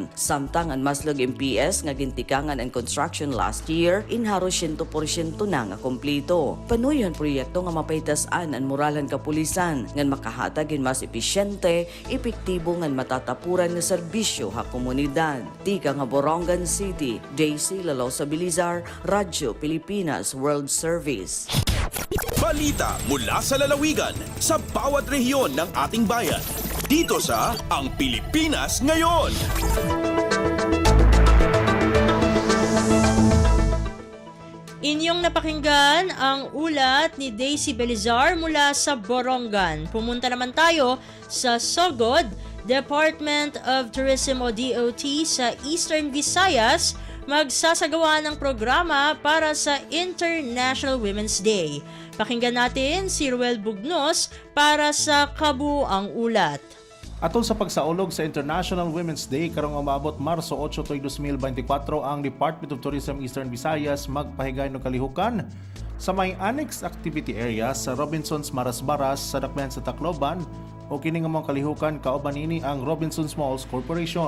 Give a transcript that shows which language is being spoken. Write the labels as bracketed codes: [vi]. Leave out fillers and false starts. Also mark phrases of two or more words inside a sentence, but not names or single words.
[war] Samtang ang Maslog MPS nga gintikangan ang construction [en] last year, [war] inharo 100% na nga kompleto. Panuyan proyekto nga mapaytasan ang moralan kapulisan nga makahatag in mas episyente, epektibo nga matatapuran nga serbisyo ha komunidad. Tika nga Borongan City, Daisy Lalosa Belizar, Radyo Pilipinas World Service. [tl] Balita mula sa lalawigan sa bawat rehiyon ng ating bayan. Dito sa Ang Pilipinas Ngayon. Inyong napakinggan ang ulat ni Daisy Belizar mula sa Borongan. Pumunta naman tayo sa Sogod, Department of Tourism o DOT sa Eastern Visayas magsasagawa ng programa para sa International Women's Day. Pakinggan natin si Ruel Bugnos para sa kabuang ulat. [ceb] Atol sa pagsaulog sa International Women's Day karong umabot Marso 8, 2024, ang Department of Tourism Eastern Visayas magpahigay ng kalihukan sa may annex activity area sa Robinsons Marasbaras sa Dakbayan sa Tacloban o kining mga kalihukan kauban nini ang Robinsons Malls Corporation.